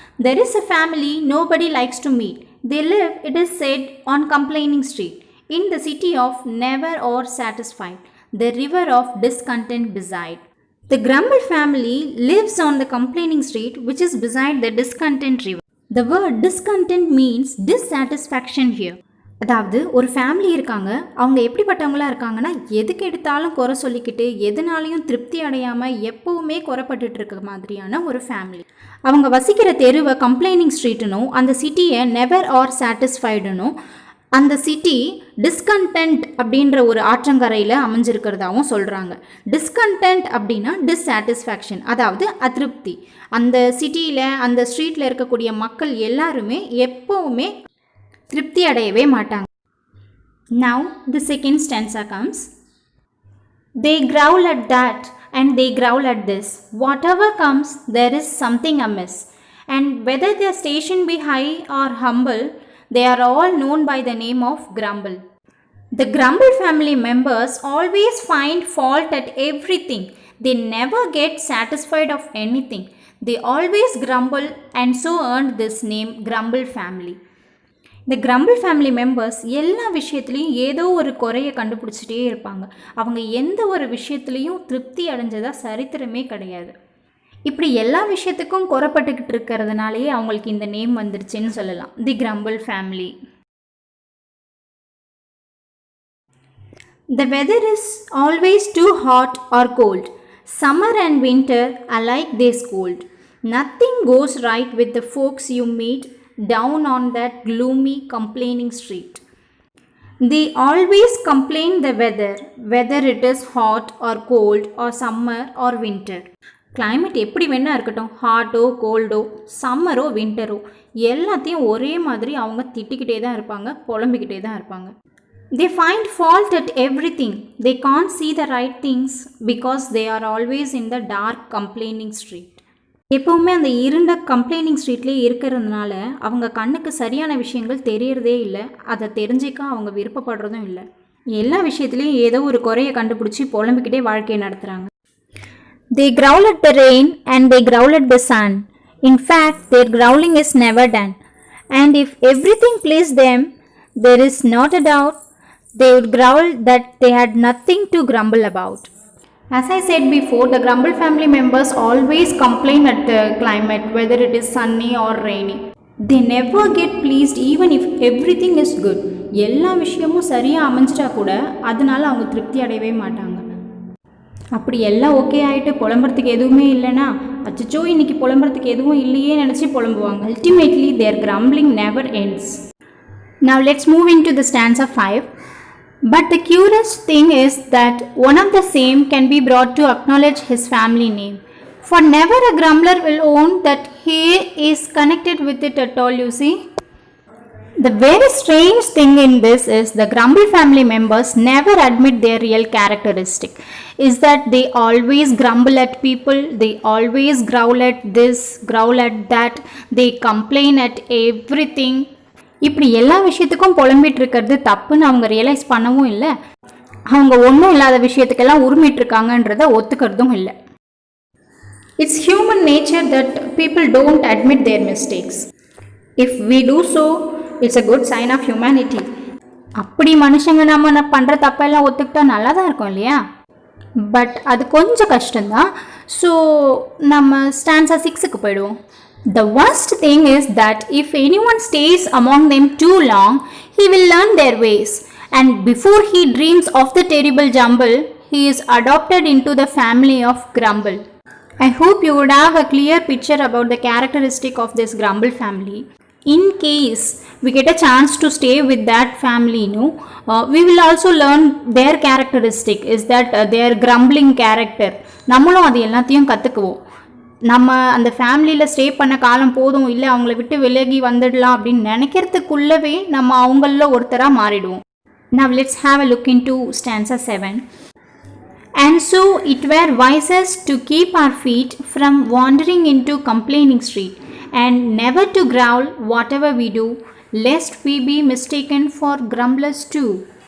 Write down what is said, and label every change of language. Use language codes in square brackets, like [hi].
[en] There is a family nobody likes to meet. They live, it is said, on Complaining Street, in the city of never or satisfied, the river of discontent beside. The Grumble family lives on the Complaining Street, which is beside the discontent river. The word discontent means dissatisfaction here. [ta] அதாவது ஒரு family இருக்காங்க, அவங்க எப்படிப்பட்டவங்களாக இருக்காங்கன்னா எதுக்கு எடுத்தாலும் குறை சொல்லிக்கிட்டு எதுனாலையும் திருப்தி அடையாமல் எப்போவுமே குறைப்பட்டு இருக்க மாதிரியான ஒரு ஃபேமிலி. அவங்க வசிக்கிற தெருவை கம்ப்ளைனிங் ஸ்ட்ரீட்டுனும் அந்த சிட்டியை நெவர் ஆர் சாட்டிஸ்ஃபைடுனும் அந்த சிட்டி டிஸ்கண்டென்ட் அப்படின்ற ஒரு ஆற்றங்கரையில் அமைஞ்சிருக்கிறதாவும் சொல்கிறாங்க. டிஸ்கண்டென்ட் அப்படின்னா டிஸ்சாட்டிஸ்ஃபேக்ஷன், அதாவது அதிருப்தி. அந்த சிட்டியில் அந்த ஸ்ட்ரீட்டில் இருக்கக்கூடிய மக்கள் எல்லாருமே எப்போவுமே திருப்தி அடையவே மாட்டாங்க. [en] Now the second stanza comes. They growl at that and they growl at this. Whatever comes, there is something amiss. And whether their station be high or humble, they are all known by the name of Grumble. The Grumble family members always find fault at everything. They never get satisfied of anything. They always grumble and so earned this name Grumble family. [ta] இந்த crumble family members எல்லா விஷயத்துலேயும் ஏதோ ஒரு குறையை கண்டுபிடிச்சிட்டே இருப்பாங்க. அவங்க எந்த ஒரு விஷயத்துலேயும் திருப்தி அடைஞ்சதாக சரித்திரமே கிடையாது. இப்படி எல்லா விஷயத்துக்கும் குறைப்பட்டுக்கிட்டு இருக்கிறதுனாலேயே அவங்களுக்கு இந்த நேம் வந்துடுச்சுன்னு சொல்லலாம், தி crumble family. [en] The weather is always too hot or cold. Summer and winter alike they scold. Nothing goes right with the folks you meet down on that gloomy complaining street. They always complain the weather, whether it is hot or cold or summer or winter. [ta] Climate எப்படி வேணா இருக்கட்டும், ஹாட்டோ கோல்டோ சம்மரோ வின்டரோ எல்லாத்தையும் ஒரே மாதிரி அவங்க திட்டிக்கிட்டே தான் இருப்பாங்க, புலம்பிக்கிட்டே தான் இருப்பாங்க. [en] They find fault at everything. They can't see the right things because they are always in the dark complaining street. [ta] எப்போவுமே அந்த இருண்ட கம்ப்ளைனிங் ஸ்ட்ரீட்லேயே இருக்கிறதுனால அவங்க கண்ணுக்கு சரியான விஷயங்கள் தெரியறதே இல்லை, அதை தெரிஞ்சிக்க அவங்க விருப்பப்படுறதும் இல்லை. எல்லா விஷயத்துலேயும் ஏதோ ஒரு குறையை கண்டுபிடிச்சி புலம்பிக்கிட்டே வாழ்க்கையை நடத்துகிறாங்க. [en] They growl at the rain and they growl at the sun. In fact, their growling is never done. And if everything pleased them, there is not a doubt they would growl that they had nothing to grumble about. As I said before, the Grumble family members always complain at the climate, whether it is sunny or rainy. They never get pleased even if everything is good. [ta] எல்லா விஷயமும் சரியாக அமைஞ்சிட்டா கூட அதனால அவங்க திருப்தி அடையவே மாட்டாங்க. அப்படி எல்லாம் ஓகே ஆகிட்டு புலம்புறதுக்கு எதுவுமே இல்லைன்னா அச்சோ இன்னைக்கு புலம்புறதுக்கு எதுவும் இல்லையே நினச்சி புலம்புவாங்க. [en] Ultimately, their grumbling never ends. Now let's move into the stanza 5. But the curious thing is that one of the same can be brought to acknowledge his family name. For never a grumbler will own that he is connected with it at all, you see. The very strange thing in this is the Grumble family members never admit their real characteristic. Is that they always grumble at people, they always growl at this, growl at that, they complain at everything. [ta] இப்படி எல்லா விஷயத்துக்கும் புலம்பிட்டு இருக்கிறது தப்புன்னு அவங்க realise பண்ணவும் இல்லை, அவங்க ஒன்றும் இல்லாத விஷயத்துக்கெல்லாம் உரிமிட்டு இருக்காங்கன்றத ஒத்துக்கிறதும் இல்லை. [en] It's human nature that people don't admit their mistakes. If we do so, it's a good sign of humanity. [ta] அப்படி மனுஷங்க நம்ம பண்ணுற தப்பெல்லாம் ஒத்துக்கிட்டா நல்லா தான் இருக்கும் இல்லையா? பட் அது கொஞ்சம் கஷ்டம்தான். ஸோ நம்ம ஸ்டான்ஸா 6க்கு போயிடுவோம். [en] The worst thing is that if anyone stays among them too long, he will learn their ways. And before he dreams of the terrible jumble, he is adopted into the family of Grumble. I hope you would have a clear picture about the characteristic of this Grumble family. In case we get a chance to stay with that family, we will also learn their characteristic is that their grumbling character. [ta] நம்மளும் அது எல்லாத்தையும் கற்றுக்குவோம். நம்ம அந்த ஃபேமிலியில் stay பண்ண காலம் போதும், இல்லை அவங்கள விட்டு விலகி வந்துடலாம் அப்படின்னு நினைக்கிறதுக்குள்ளவே நம்ம அவங்களில் ஒருத்தராக மாறிடுவோம். Now let's have a look into stanza 7. And so it were wisest to keep our feet from wandering into complaining street, and never to growl whatever we do, lest we be mistaken for grumblers too.